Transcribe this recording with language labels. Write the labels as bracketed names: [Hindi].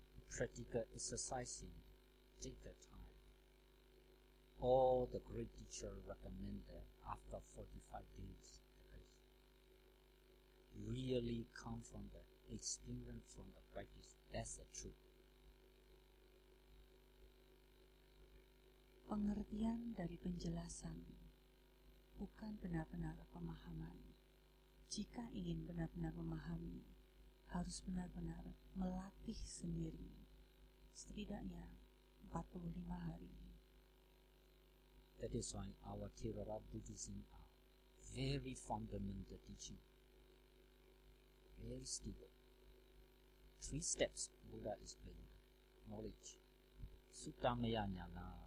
[English] Practical exercising take the time. All the great teachers recommend that after 45 days, really come from the experience, from the practice. That's the truth. [Indonesian] Pengertian dari penjelasan bukan benar-benar pemahaman. Jika ingin benar-benar memahami, harus benar-benar melatih sendiri, setidaknya 45 hari. [English] That is why our Theravada Buddhism are very fundamental teaching. Very stable. 3 steps Buddha explained. Knowledge. Sutta Maya Jnana.